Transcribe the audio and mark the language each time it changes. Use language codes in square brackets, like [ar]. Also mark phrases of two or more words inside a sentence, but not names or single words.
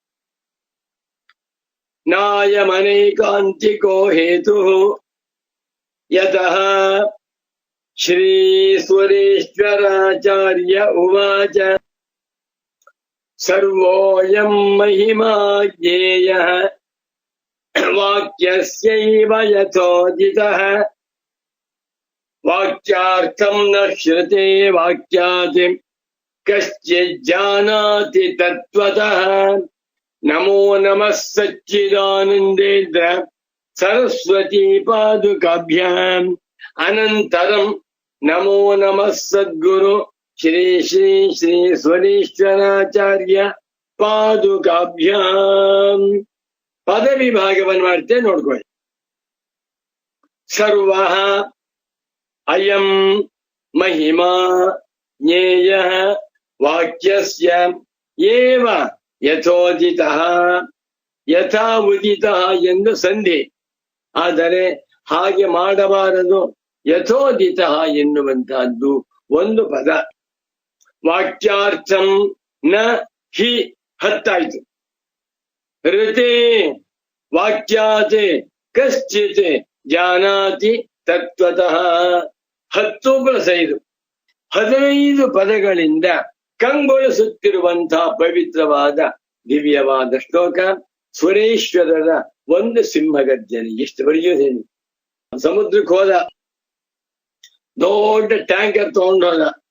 [sa] ನಾಯಮನೈಕಾಂತಿಕೋ ಹೇತು ಯತಃ ಶ್ರೀ ಸ್ವರೇಶ್ವರಾಚಾರ್ಯ ಉವಾಚ ಸರ್ವೋಯಂ ಮಹಿಮಾ ಜ್ಞೇಯಃ ವಾಕ್ಯಸ್ಯೈವ ಯಥೋದಿತಃ ವಾಕ್ಯಾರ್ಥಂ ನ ಶ್ರುತೆ ವಾಕ್ಯಾತ್ ಕಶ್ಚಿತ್ ಜಾನಾತಿ ತತ್ವತಃ. ನಮೋ ನಮಃ ಸಚ್ಚಿದಾನಂದೇಂದ್ರ ಸರಸ್ವತಿ ಪಾದುಕಾಭ್ಯಾಂ. ಅನಂತರಂ ನಮೋ ನಮಃ ಸದ್ಗುರು ಶ್ರೀ ಶ್ರೀ ಶ್ರೀ ಸ್ವರೇಶ್ವರಾಚಾರ್ಯ ಪಾದುಕಾಭ್ಯಾಂ. [kn] ಪದ ವಿಭಾಗವನ್ನು ಮಾಡ್ತೇವೆ, ನೋಡ್ಕೊಳ್ಳಿ. [sa] ಸರ್ವ ಅಯಂ ಮಹಿಮಾ ಜ್ಞೇಯ ವಾಕ್ಯಸ್ಯ ಏವ ಯಥೋದಿತಃ. ಯಥಾ ಉದಿತಃ [kn] ಎಂದು ಸಂಧಿ, ಆದರೆ ಹಾಗೆ ಮಾಡಬಾರದು. ಯಥೋದಿತಃ ಎನ್ನುವಂತಹದ್ದು ಒಂದು ಪದ. [sa] ವಾಕ್ಯಾರ್ಥಂ ನ ಹಿ ಹತ್ತಾಯ್ತು. ಋತೆ ವಾಕ್ಯಾತೆ ಕಶ್ಚಿತ್ ಜಾನಾತಿ ತತ್ವತಃ [kn] 10+5 15 ಪದಗಳಿಂದ ಕಂಗೊಳಿಸುತ್ತಿರುವಂತಹ ಪವಿತ್ರವಾದ ದಿವ್ಯವಾದ ಶ್ಲೋಕ. ಸುರೇಶ್ವರರ ಒಂದು ಸಿಂಹಗರ್ಜನೆ. ಎಷ್ಟು ಬರೆಯೋದೇನು. ಸಮುದ್ರಕ್ಕೆ ಹೋದ, ದೊಡ್ಡ ಟ್ಯಾಂಕರ್ ತಗೊಂಡೋದ.